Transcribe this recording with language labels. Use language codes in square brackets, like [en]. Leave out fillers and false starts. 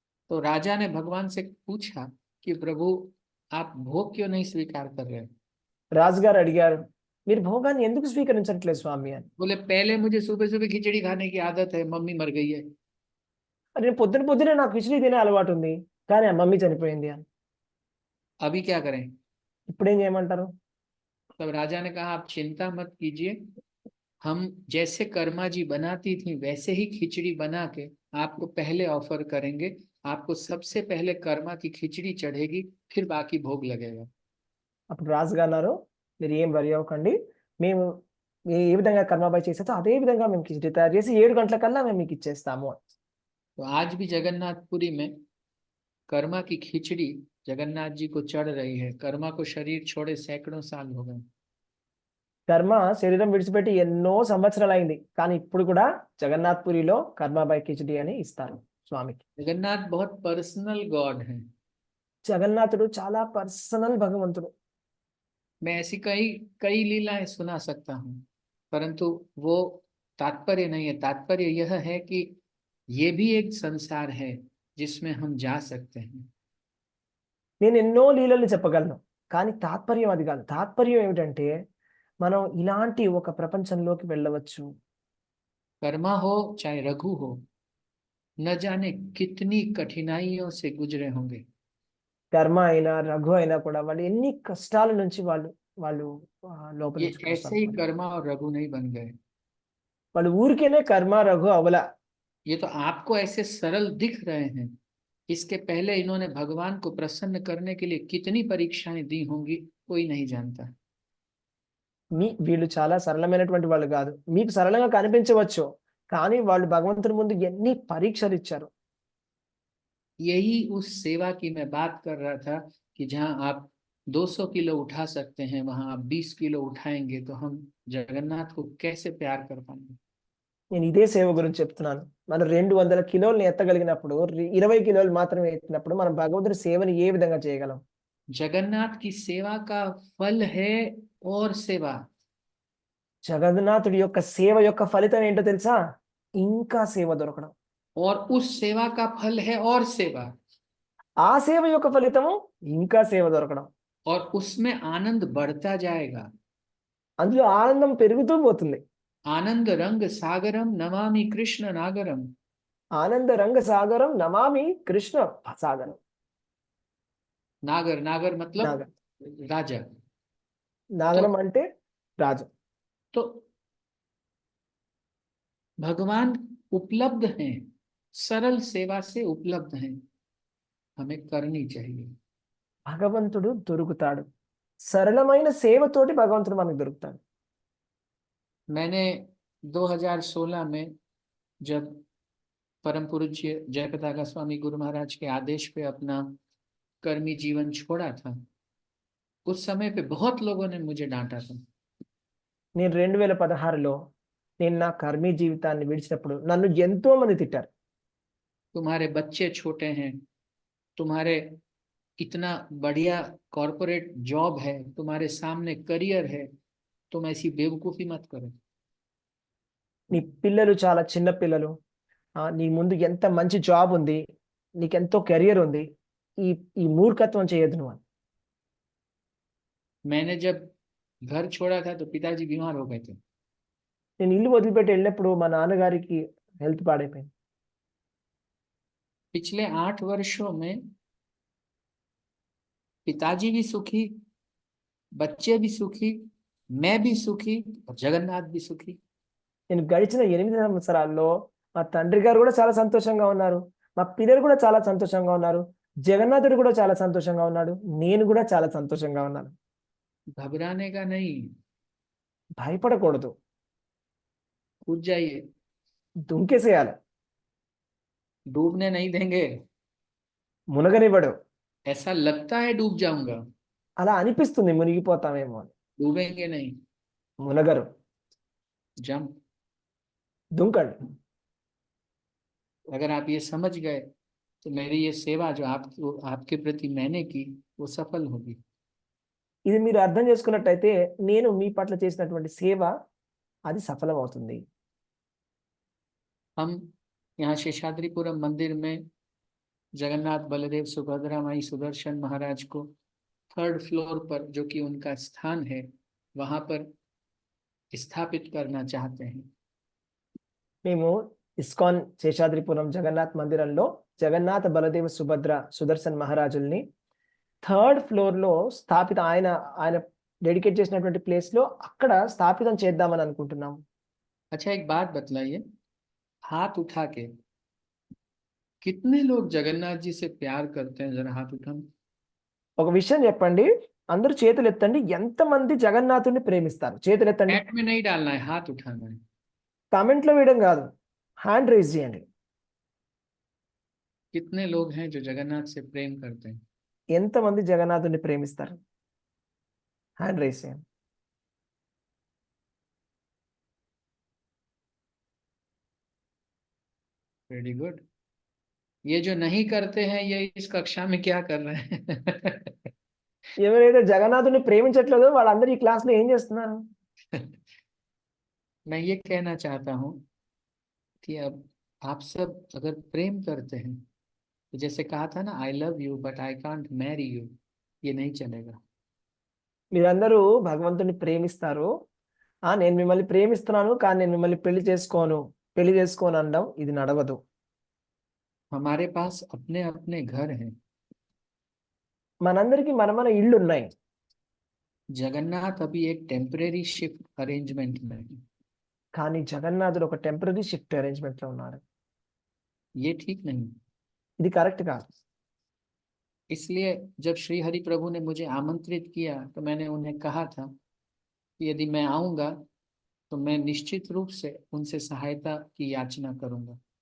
[hi] तो राजा ने भगवान से पूछा कि प्रभु आप भोग क्यों नहीं स्वीकार कर रहे। [te] రాజుగారు అడిగారు, మీరు భోగాన్ని ఎందుకు స్వీకరించట్లేదు స్వామి అని. [hi] बोले पहले मुझे सुबह सुबह खिचड़ी खाने की आदत है, मम्मी मर गई है। [te] నేను పొద్దునే నాకు కిచిడి తినే అలవాటు ఉంది, కానీ ఆ మమ్మీ చనిపోయింది అని. [hi] अभी क्या करें। [te] ఇప్పుడు ఏం చేయమంటారు? [hi] तब राजा ने कहा आप चिंता मत कीजिए, हम जैसे कर्मा जी बनाती थी वैसे ही खिचड़ी बना के आपको पहले ऑफर करेंगे। आपको सबसे पहले कर्मा की खिचड़ी चढ़ेगी, फिर बाकी भोग लगेगा। [te] అప్పుడు రాజుగారు అన్నారు, మీరు ఏం వరి అవ్వకండి, మేము ఏ విధంగా కర్మాబాయి చేసేదో అదే విధంగా మేము కిచిడి తయారు చేసి 7 గంటలకల్లా మేము మీకు ఇచ్చేస్తాము అని. [hi] तो आज भी जगन्नाथपुरी में कर्मा की खिचड़ी जगन्नाथ जी को चढ़ रही है। कर्मा को शरीर छोड़े सैकड़ों साल हो गए। [te] కర్మ శరీరం విడిచిపెట్టి ఎన్నో సంవత్సరాలు అయింది, కానీ ఇప్పుడు కూడా జగన్నాథ్ పురిలో కర్మాబాయి కిచిడి అని ఇస్తారు స్వామికి. [hi] जगन्नाथ बहुत पर्सनल गॉड है। [te] జగన్నాథుడు చాలా పర్సనల్ భగవంతుడు. [hi] मैं ऐसी कई कई लीलाएं सुना सकता हूँ, परंतु वो तात्पर्य नहीं है। तात्पर्य यह है कि ये भी एक संसार है जिसमें हम जा सकते हैं। [te] నేను ఎన్నో లీలలు చెప్పగలను, కానీ తాత్పర్యం అది కాదు. తాత్పర్యం ఏమిటంటే మనం ఇలాంటి ఒక ప్రపంచంలోకి వెళ్ళవచ్చు. [hi] कर्मा हो चाहे रघु हो, न जाने कितनी कठिनाइयों से गुजरे होंगे। [te] కర్మ అయినా రఘు అయినా కూడా వాళ్ళు ఎన్ని కష్టాల నుంచి వాళ్ళు వాళ్ళు లోపల [hi] ये [te] నుంచి [hi] ऐसे ही कर्मा और रघु नहीं बन गए। [te] వాళ్ళు ఊరికేనే కర్మ రఘు అవల. [hi] ये तो आपको ऐसे सरल दिख रहे हैं, इसके पहले इन्होंने भगवान को प्रसन्न करने के लिए कितनी परीक्षाएं दी होंगी कोई नहीं जानता। [te] వీళ్ళు చాలా సరళమైనటువంటి వాళ్ళు కాదు, మీకు సరళంగా కనిపించవచ్చు, కానీ వాళ్ళు భగవంతుని ముందు ఎన్ని పరీక్షలు ఇచ్చారు. [hi] यही उस सेवा की मैं बात कर रहा था कि जहां आप 200 किलो उठा सकते हैं, वहां आप 20 किलो उठाएंगे तो हम जगन्नाथ को कैसे प्यार कर पाएंगे। [te] నేను ఇదే సేవ గురించి చెప్తున్నాను. మనం 200 కిలోలను ఎత్తగలిగినప్పుడు 20 కిలోలు మాత్రమే ఎత్తినప్పుడు మనం భగవంతుని సేవని ఏ విధంగా చేయగలం? [hi] जगन्नाथ की सेवा का फल है और सेवा। [te] జగన్నాథుడి యొక్క సేవ యొక్క ఫలితం ఏంటో తెలుసా? ఇంకా సేవ దొరకడం. [hi] और उस सेवा का फल है और सेवा। [te] ఆ సేవ యొక్క ఫలితము ఇంకా సేవ దొరకడం. [hi] और उसमें आनंद बढ़ता जाएगा। [te] అందులో ఆనందం పెరుగుతూ పోతుంది. [sa] आनंद रंग सागरम नमामि कृष्ण नागरम। ఆనంద రంగ సాగరం నమామి కృష్ణ సాగరం. [hi] नागर नागर मतलब [te] నాగర్ [hi] राजा। [te] నాగరం అంటే రాజు. [hi] तो भगवान उपलब्ध हैं, सरल सेवा से उपलब्ध हैं, हमें करनी चाहिए। [te] భగవంతుడు దొరుకుతాడు, సరళమైన సేవతోటి భగవంతుడు మనకు దొరుకుతాడు. [hi] मैंने 2016 में जब परम पूज्य जयपताका स्वामी गुरु महाराज के आदेश पे अपना कर्मी जीवन छोड़ा था, उस समय पे बहुत लोगों ने मुझे डांटा था। [te] నేను 2016లో నేను నా కర్మీ జీవితాన్ని విడిచినప్పుడు నన్ను ఎంతో మంది తిట్టారు. [hi] तुम्हारे बच्चे छोटे हैं, तुम्हारे इतना बढ़िया कॉर्पोरेट जॉब है, तुम्हारे सामने करियर है, तुम ऐसी बेवकूफी मत करो। [te] నీ పిల్లలు చాలా చిన్న పిల్లలు, నీ ముందు ఎంత మంచి జాబ్ ఉంది, నీకెంతో కెరియర్ ఉంది, ఈ ఈ మూర్ఖత్వం చేయొద్దు నువ్వు అని. [hi] मैंने जब घर छोड़ा था तो पिताजी बीमार हो गए थे। [te] నేను ఇల్లు వదిలిపెట్టి వెళ్ళినప్పుడు మా నాన్నగారికి హెల్త్ పాడైపోయింది. [hi] पिछले 8 वर्षों में पिताजी भी सुखी, बच्चे भी सुखी, मैं भी सुखी और जगन्नाथ भी सुखी। [te] నేను గడిచిన 8 సంవత్సరాల్లో మా తండ్రి గారు కూడా చాలా సంతోషంగా ఉన్నారు. మా పిల్లలు కూడా చాలా సంతోషంగా ఉన్నారు. జగన్నాథుడు కూడా చాలా సంతోషంగా ఉన్నాడు. నేను కూడా చాలా సంతోషంగా ఉన్నాను. [hi] घबराने का नहीं, [te] భయపడకూడదు. [hi] कूद जाइए, [te] దుంకేసేయాలి. [hi] डूबने नहीं देंगे। [te] మునగనివ్వడు. [hi] ऐसा लगता है डूब जाऊंगा, [te] అలా అనిపిస్తుంది మునిగిపోతామేమో అని. [hi] डूबेंगे नहीं। [te] మునగరు. [en] Jump. [te] దుంకండి. [hi] अगर आप ये समझ गए तो मेरी ये सेवा जो आपके प्रति मैंने की वो सफल होगी। [te] ఇది మీరు అర్థం చేసుకున్నట్టయితే నేను మీ పట్ల చేసినటువంటి సేవ అది సఫలమవుతుంది. [hi] हम यहाँ शेषाद्रिपुरम मंदिर में जगन्नाथ बलदेव सुभद्रा माई सुदर्शन महाराज को 3rd फ्लोर पर, जो कि उनका स्थान है, वहां पर स्थापित करना चाहते हैं। [te] మేము ఇస్కాన్ శేషాద్రిపురం జగన్నాథ్ మందిరంలో జగన్నాథ బలదేవ సుభద్ర సుదర్శన్ మహారాజుల్ని 3rd ఫ్లోర్ లో ఆయన డెడికేట్ చేసినటువంటి ప్లేస్ లో అక్కడ స్థాపితం చేద్దామని అనుకుంటున్నాం. [hi] अच्छा, एक बात बतलाइए, हाथ उठा के कितने लोग जगन्नाथ जी से प्यार करते हैं? जरा हाथ उठाओ। [te] ఒక విషయం చెప్పండి, అందరూ చేతులు ఎత్తండి. ఎంతమంది జగన్నాథుడిని ప్రేమిస్తారు? చేతులు ఎత్తండి. [hi] चैट में नहीं डालना है, हाथ उठाना है। [te] కామెంట్ లో వేయడం కాదు, హ్యాండ్ రైజ్ చేయండి. [hi] कितने लोग हैं जो जगन्नाथ से प्रेम करते हैं? [te] ఎంతమంది జగన్నాథుడిని ప్రేమిస్తారు? హ్యాండ్ రైజ్ చేయండి. [en] Very good. [hi] ये जो नहीं करते हैं, ये इस कक्षा में क्या कर रहे हैं? [te] ఎవరైతే జగన్నాథుడిని ప్రేమించట్లేదో వాళ్ళందరూ ఈ క్లాస్ లో ఏం చేస్తున్నారు? [hi] मैं ये कहना चाहता हूँ कि अब आप सब अगर प्रेम करते हैं, तो जैसे कहा था ना, [en] I love you but I can't marry you, [hi] ये नहीं चलेगा। [te] మీరందరూ భగవంతుని ప్రేమిస్తారు. నేను మిమ్మల్ని ప్రేమిస్తున్నాను కానీ నేను మిమ్మల్ని పెళ్లి చేసుకోను అనడం ఇది నడవదు. [hi] हमारे पास अपने अपने घर हैं। [te] మనందరికీ మన ఇళ్ళు ఉన్నాయి. [hi] जगन्नाथ अभी एक टेम्परेरी शिफ्ट अरेंजमेंट में है। [te] కానీ జగన్నాథుడు ఒక టెంపరరీ షిఫ్ట్ అరేంజ్మెంట్ లో ఉన్నాడు. [hi] ये ठीक नहीं। [te] ఇది కరెక్ట్ కాదు. [hi] इसलिए जब श्री हरि प्रभु ने मुझे आमंत्रित किया तो मैंने उन्हें कहा था कि यदि मैं आऊंगा तो मैं निश्चित रूप से उनसे सहायता की याचना करूंगा।